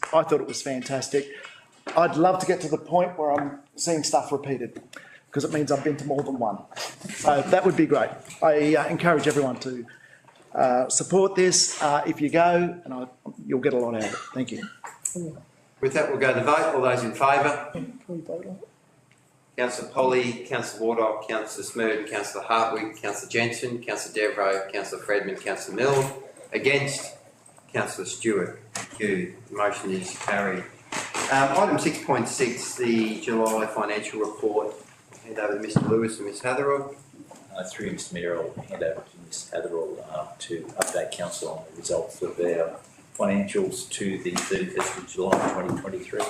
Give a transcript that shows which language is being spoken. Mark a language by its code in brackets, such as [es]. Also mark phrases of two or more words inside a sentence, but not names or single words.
[en] I thought it was fantastic. I'd love to get to the point where I'm seeing stuff repeated, because it means I've been to more than one. So that would be great. I encourage everyone to support this if you go, and you'll get a lot out of it. Thank you. With that, we'll go to the vote. All those in favour? Can we vote on it? Councillor Polley, Councillor Wardock, Councillor Smoot, Councillor Hartwig, Councillor Jensen, Councillor Devereux, Councillor Fredman, Councillor Mill. Against? Councillor Stewart. The motion is carried. Item 6.6, the July financial report. I'll hand over to Mr Lewis and Ms Hatherall. Through Mr Mayor, I'll hand over to Ms Hatherall to update council on the results of their financials to the 31st of July 2023.